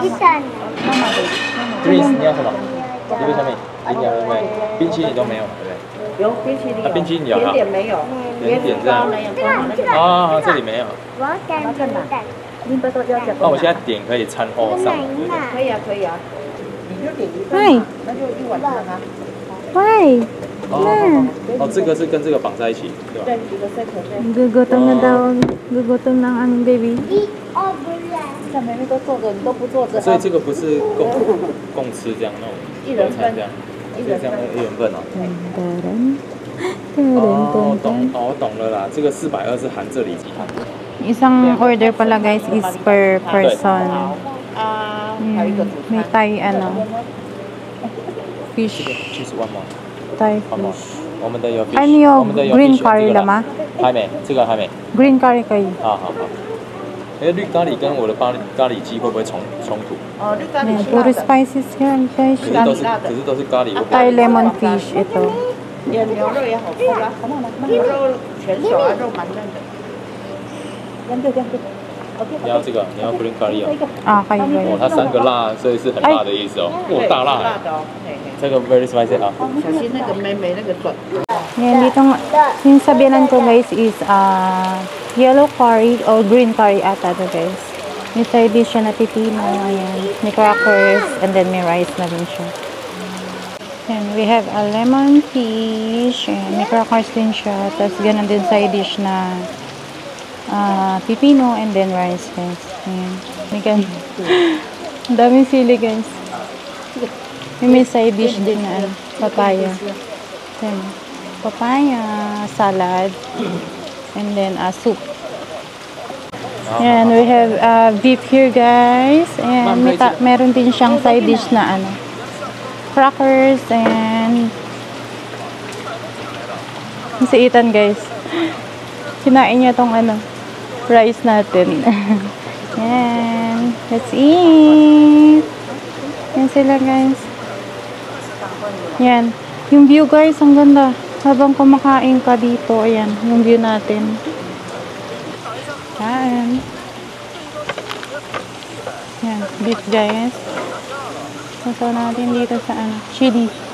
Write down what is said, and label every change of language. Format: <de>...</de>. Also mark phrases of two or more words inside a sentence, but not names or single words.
<tl>Isan.</tl> <zh>Drinks 你要什么？一个下面饮料对不对？冰淇淋都没有，对不对？有冰淇淋有，冰淇淋有甜点没有，甜点这样那样光那个。啊，这里没有。我要干这个蛋。你不都要加那我现在点可以餐后上吗？对不对？可以啊，可以啊。你就点一份嗨嘛，那就一碗饭啊。</zh> <en>Why?</en> <zh>哦，这个是跟这个绑在一起，对吧？对，一个 set 对。</zh> <tl>Gugutom na daw. Gugutom ng aming baby.</tl> <en>Eat over there.</en> <zh>像妹妹都坐着，你都不坐着。所以这个不是共吃这样那种一人份这样，是这样一人份哦。我懂了啦，这个420是含这里几含。</zh> <tl>Isang order pala guys</tl> <en>is per person.</en> <zh>啊，还有一个主</zh> <tl>May</tl> <zh>餐。</zh> <tl>Thai ano, fish,</tl> <zh>70万吗？ Thai 好吗</zh> <tl>fish.？</tl> <zh>我们的有 fish，</zh> <tl>Ano yung</tl> <zh>我们的有</zh> <tl>green</tl> <zh>fish，</zh> <tl>curry</tl> <zh>这个了吗？还没，这个还没。</zh> <en>Green curry</en> <tl>kayo.</tl> <zh>好好好。哎，绿咖喱跟我的咖喱鸡会不会冲突？哦，绿咖喱</zh> <tl>Ayan,</tl> <zh>是</zh> <tl>puro</tl> <zh>辣的，</zh> <tl>spices yan guys.</tl> <zh>可是都是咖喱，会不</zh> <tl>Thai</tl> <zh>会？</zh> <en>lemon fish</en> <tl>ito.</tl> <zh>也牛肉也好吃啊，牛肉全熟啊，肉蛮嫩的。两个。你要这个，你要</zh> <en>green curry</en> <zh>哦。</zh> <tl>Ah, kayo</tl> <zh>哦，</zh> <tl>guys.</tl> <zh>它3个辣，所以是很辣的意思哦。哇，大辣哎！辣的哦。嘿嘿。这个</zh> <en>very spicy</en> <zh>啊。小心那个妹妹那个转。</zh> <tl>Yan, dito nga, yung sabihan ko guys is</tl> <en>yellow curry or green curry</en> <tl>ata to guys. May side dish siya na pipino, ayan. May crackers,</tl> <en>and then</en> <tl>may rice na din siya.</tl> <en>And we have a lemon fish, and</en> <tl>may crackers din siya. Tapos ganun din side dish na pipino</tl> <en>and then rice</en> <tl>guys. Ayan. May ganun. Ang daming sili guys. May side dish din na papaya. Ayan. Papaya,</tl> <en>salad, and then soup. And we have beef here guys.</en> <tl>And meron din siyang side dish na ano, crackers and si Ethan guys. Kinain niya tong ano, rice natin. Yan.</tl> <en>Let's eat.</en> <tl>Yan sila guys. Yan. Yung view guys, ang ganda. Habang kumakain ka dito, ayan, yung view natin. Yan. Yan, beef guys. Sasaw natin dito sa ano, chili.</tl>